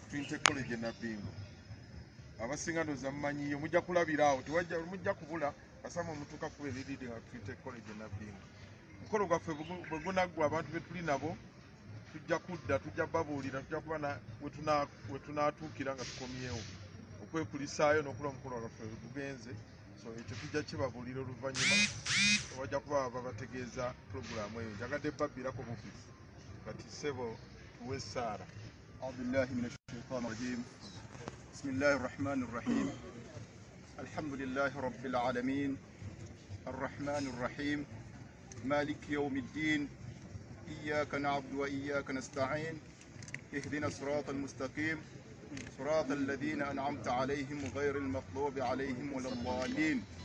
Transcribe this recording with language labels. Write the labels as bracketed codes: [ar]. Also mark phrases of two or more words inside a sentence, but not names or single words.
[lg] Trinity College e Nabbingo abasinga ndooza mumanyiyo mujja kulabira awo mujja kubula kasama omutuuka kkubo eriridinga ku Trinity College e Nabbingo omukolo gwaffe bwe gunaggwa abantu be tuli nabo tujja kudda tujja babuulira tujja kuba we tunaatuukira nga tukomyewo okwekulisaayo n'okulaba omukolo gwaffe gugenze so ekyo tujja kibabuulira oluvannyuma wajja kuba babategeeza puroguraamu eyo njagadde babbirako bufisi kati ssebo tuwe essaala [ar] أعوذ بالله من الشيطان الرجيم بسم الله الرحمن الرحيم الحمد لله رب العالمين الرحمن الرحيم مالك يوم الدين إياك نعبد وإياك نستعين اهدنا الصراط المستقيم صراط الذين أنعمت عليهم غير المغضوب عليهم ولا الضالين